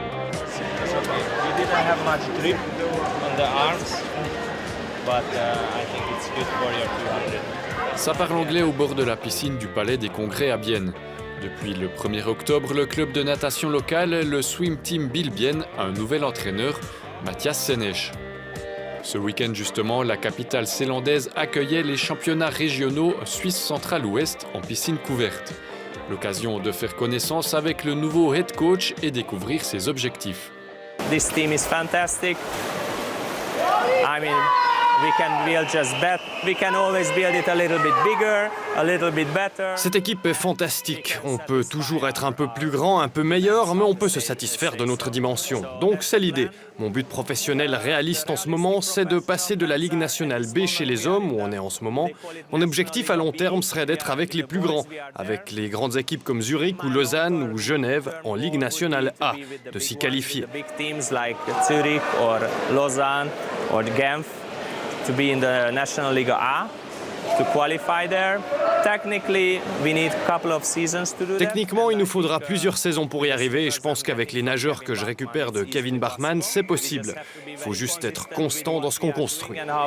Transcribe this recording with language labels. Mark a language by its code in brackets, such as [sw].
[en] I have much grip on the arms, but I think it's good for your 200. [fr] Ça parle anglais au bord de la piscine du Palais des Congrès à Bienne. Depuis le 1er octobre, le club de natation local, le Swim Team Bilbienne, a un nouvel entraîneur, Matthias Senech. Ce week-end justement, la capitale zélandaise accueillait les championnats régionaux Suisse centrale-ouest en piscine couverte. L'occasion de faire connaissance avec le nouveau head coach et découvrir ses objectifs. [en] This team is fantastic. I mean, we can build just better. We can always build it a little bit bigger, a little bit better. [fr] Cette équipe est fantastique. On peut toujours être un peu plus grand, un peu meilleur, mais on peut se satisfaire de notre dimension. Donc c'est l'idée. Mon but professionnel réaliste en ce moment, c'est de passer de la Ligue nationale B chez les hommes, où on est en ce moment. Mon objectif à long terme serait d'être avec les plus grands, avec les grandes équipes comme Zurich ou Lausanne ou Genève en Ligue nationale A, de s'y qualifier. [en] Big teams like Zurich or Lausanne or Genf to be in the National League A. To qualify there, technically, we need a couple of seasons to do that. [fr] Techniquement, il nous faudra plusieurs saisons pour y arriver et je pense qu'avec les nageurs que je récupère de Kevin Bachmann, c'est possible. Il faut juste être constant dans ce qu'on construit.